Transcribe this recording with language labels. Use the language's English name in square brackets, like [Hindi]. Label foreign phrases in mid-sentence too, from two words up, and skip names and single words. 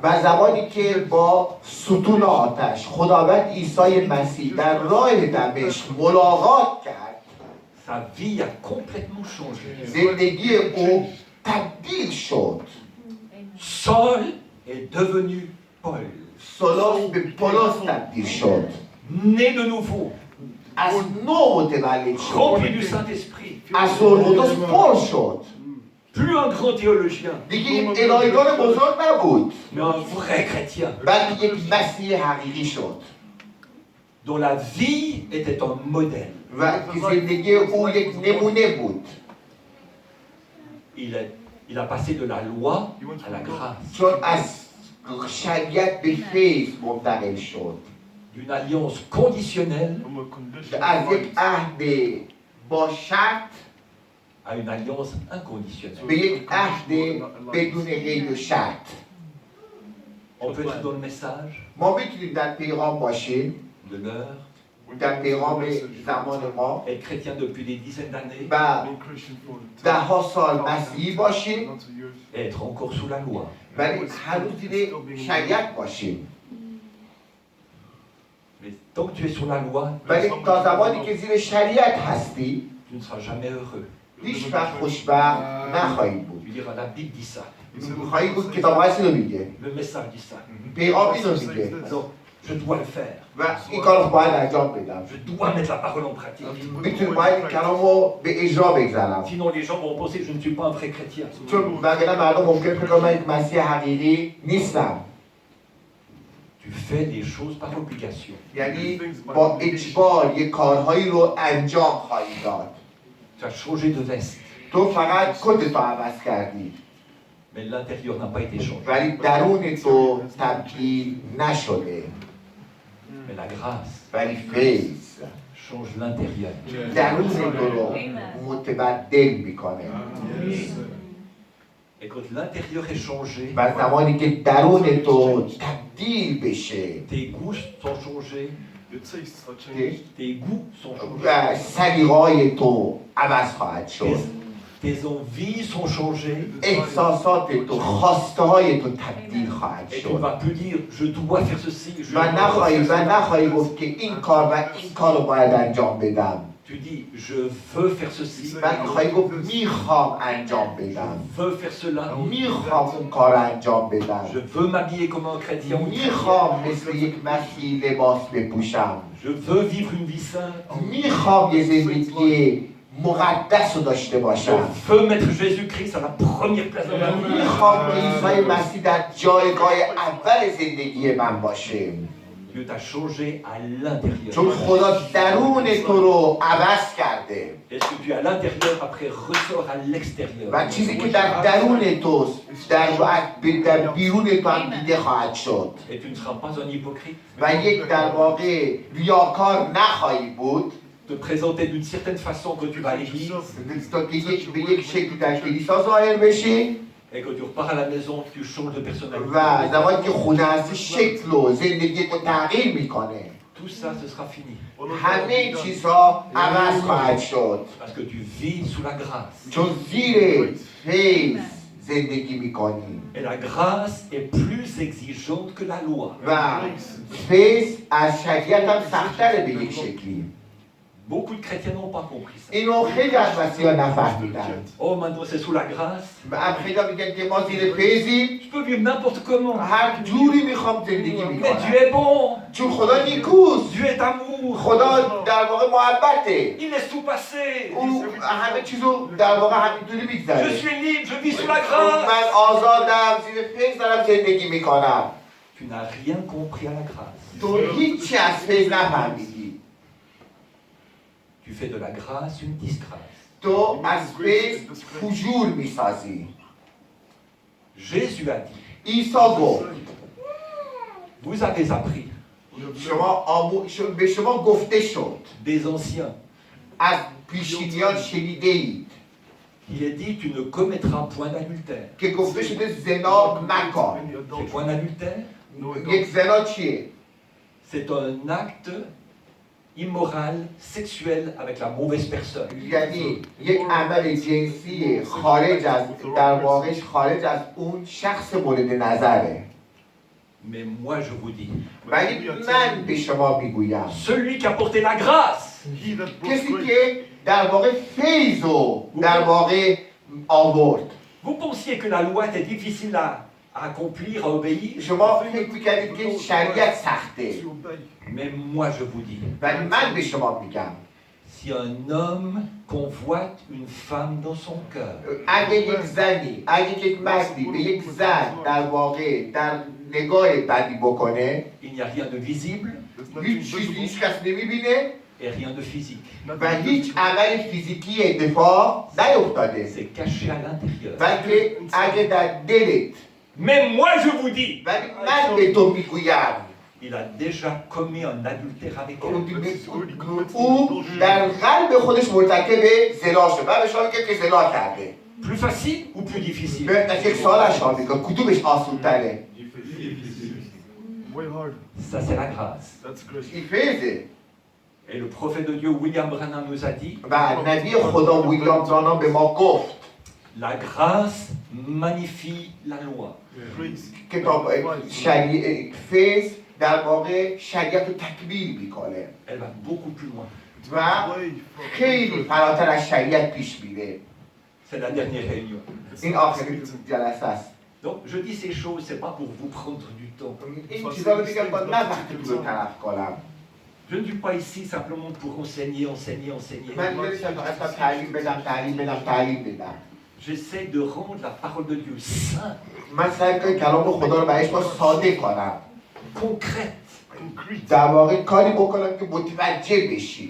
[Persian] و زمانی که با ستون آتش خداوند عیسی مسیح در راه دمشق ملاقات کرد [French] sa vie a complètement changé. [Persian] زندگی او تبدیل شد [French] Saul est devenu Paul, [Persian] سولاس به پولس تبدیل شد [French] né de nouveau, [Persian] از نو متولد شد [French] rempli du Saint-Esprit, [Persian] از روح القدس پر شد [French] plus un grand théologien, [Persian] دیگه یک الهیدان بزرگ نبود [French] mais un vrai chrétien, [Persian] بلکه یک مسیح حقیقی شد [French] dont la vie était un modèle. [Persian] و که زندگی او یک نمونه بود [French] Il a passé de la loi à la grâce, [Persian] چون از شریعت به فیض منتقل شد [French] d'une alliance conditionnelle [Persian] از یک عهد با شرط [French] à une alliance inconditionnelle. [Persian] به یک عهد بدون قید و شرط [French] On peut être dans le message [Persian] ما میتونیم در پیغام باشیم [French] de l'heure, [Persian] در پیغام زمان ما [French] être chrétien depuis des dizaines d'années [Persian] و ده ها سال مسیحی باشیم [French] et être encore sous la loi. [Persian] ولی هنوز زیر شریعت باشیم [French] Mais tant que tu es sur la loi, [Persian] ولی تا زمانی که زیر شریعت هستی [French] tu ne seras jamais heureux. [Persian] هیچ وقت خوشبخت نخواهی بود [French] Tu diras, la Bible dit ça, [Persian] خواهی بود کتاب مقدس رو میگه [French] le message dit ça. [Persian] پیغام اینو میگه [French] Alors, Je dois le faire. [Persian] و این کار رو باید انجام بدم. [French] Je dois mettre la parole en pratique. [Persian] میتونم باید این کلام رو به اجرا بگذارم. [French] Sinon, les gens vont penser que je ne suis pas un vrai chrétien. [Persian] چون وگرنه مردم ممکن کنن من یک مسیح حقیقی نیستم. [French] Tu fais les choses par obligation. [Persian] یعنی با اجبار یک کارهایی رو انجام خواهی داد. [French] Tu as changé de veste, [Persian] تو فقط کتتو عوض کردی [French] mais l'intérieur n'a pas été changé. [Persian] ولی درون تو تبدیل نشده. [French] Mais la grâce [Persian] ولی فیض [French] change l'intérieur. [Persian] درون تو رو متبدل میکنه. [French] Et quand l'intérieur est changé, [Persian] و زمانی که درون تو تبدیل بشه [French] tes goûts sont changés, tes goûts sont changés, [Persian] و سلیقه‌های تو عوض خواهد شد. [French] tes envies sont changées. [Persian] احساسات تو، خواسته های تو تبدیل خواهد [French] Et tu ne [Persian] شد. [French] vas plus dire je dois faire ceci, je [Persian] و [French] dois faire [Persian] نخواهی گفت که این کار و این کار رو باید انجام بدم. [French] Tu dis je veux faire ceci, [Persian] بلکه خواهی گفت میخوام انجام بدم. [French] je veux faire cela, [Persian] میخوام اون کار رو انجام بدم. [French] je veux m'habiller comme un chrétien ou une chrétienne. [Persian] میخوام مثل یک مسیحی لباس بپوشم. [French] Je veux vivre une vie sainte. [Persian] میخوام یه زندگی مقدس رو داشته [French] Je [Persian] باشم. [French] veux mettre Jésus-Christ à la première place de ma vie. [Persian] میخوام که عیسی مسیح در جایگاه اول زندگی من باشه. [French] Dieu t'a changé à l'intérieur. [Persian] چون خدا درون تو رو عوض کرده [French] Et ce que tu es à l'intérieur après ressort à l'extérieur. [Persian] و چیزی که در درون توست در بیرون تو هم دیده خواهد شد. [French] Et tu ne seras pas un hypocrite. [Persian] و یک در واقع ریاکار نخواهی بود [French] Te présenter d'une certaine façon que tu vas à l'église [Persian] تا که به یک شکلی در کلیسا ظاهر بشی [French] et que tu repars à la maison, tu changes de personnalité. [Persian] و زمانی که خونه هستی شکل و زندگی تو تغییر میکنه. [French] Tout ça, ce sera fini. [Persian] همه چیزها عوض خواهد شد [French] Parce que tu vis sous la grâce. [Persian] چون زیر فیض زندگی میکنی [French] Et la grâce est plus exigeante que la loi. [Persian] و فیض از شریعت هم سخت‌تره به یک شکلی. [French] Beaucoup de chrétiens n'ont pas compris ça. [Persian] اینو خیلی از مسیحا نفهمیدن. [French] Oh, maintenant c'est sous la grâce. [Persian] و خیلی میگن که ما زیر فیضیم، [French] Je peux vivre n'importe comment. [Persian] هر جوری میخوام زندگی [French] Mais Dieu [Persian] میکنم [French] est bon. [Persian] چون خدا نیکوست. [French] Dieu est amour. [Persian] خدا در واقع محبته. [French] Il laisse tout passer. [Persian] او همه چیزو در واقع همینطوری [French] Je [Persian] میگذره. [French] suis libre, je vis sous la grâce. [Persian] من آزادم، زیر فیض دارم زندگی میکنم. [French] Tu n'as rien compris à la grâce. [Persian] تو هیچی از فیض نفهمیدی. [French] Tu fais de la grâce une disgrâce. [Persian] تو از فیض فجور میسازی. [French] Jésus a dit, [Persian] عیسی گفت [French] vous avez appris [Persian] به شما گفته شد [French] des anciens. [Persian] از پیشینیان شنیده اید [French] Il est dit, tu ne commettras point d'adultère. [Persian] که گفته شده زنا مکن. [French] C'est point d'adultère? [Persian] یک زنا چیه؟ [French] C'est un acte immoral, sexuel avec la mauvaise personne. [Persian] یعنی یک عمل جنسی خارج از در واقعش خارج از اون شخص مورد نظره. [French] Mais moi je vous dis, [Persian] ولی من به شما میگویم [French] celui qui a porté la grâce, [Persian] کسی که در واقع فیض رو در واقع آورد. [French] vous pensiez que la loi était difficile à accomplir, à obéir, [Persian] شما فکر میکردید که شریعت سخته، [French] mais moi je vous dis, [Persian] ولی من به شما میگم [French] si un homme convoite une femme dans son cœur, [Persian] اگه یک زنی، اگه یک مردی به یک زن در واقع در نگاه بدی بکنه، [French] il n'y a rien de visible [Persian] هیچ چیزی هیچ کس نمیبینه [French] et rien de physique. [Persian] و هیچ عمل فیزیکی اتفاق نیفتاده، [French] C'est caché à l'intérieur. [Persian] بلکه اگه در دلت، [French] Mais moi je vous dis, [Persian] ولی من به تو میگویم [French] il a déjà commis un adultère avec elle. [Persian] او در قلب خودش مرتکب زنا شده و به شما میگه که زنا کرده. [French] Plus facile ou plus difficile? [Persian] به یک سوالش ها میگه کدومش آسون تره؟ [French] Ça c'est la grâce. [Persian] این فیضه. [French] Et le prophète de Dieu William Branham nous a dit, [Persian] و نبی خدا ویلیام برانام به ما گفت [French] la grâce magnifie la loi. [Persian] کتاب فیض در واقع شریعت رو تکمیل میکنه [French] Elle va beaucoup plus loin. [Persian] و خیلی فراتر از شریعت پیش میره. [French] C'est la dernière réunion. [Persian] این آخرین جلسه است. [French] Donc je dis ces choses, c'est pas pour vous prendre du temps. [Persian] این چیزا رو میگم با نه وقتی رو طرف کنم. [French] Je ne suis pas ici simplement pour enseigner. [Persian] من نمیشم فقط تعلیم بدم. [French] J'essaie de rendre la parole de Dieu simple, [Persian] من سعی کنم کلام خدا رو برایش با ساده کنم. [French] concrète, [Persian] در واقع کاری بکنم که متوجه بشی.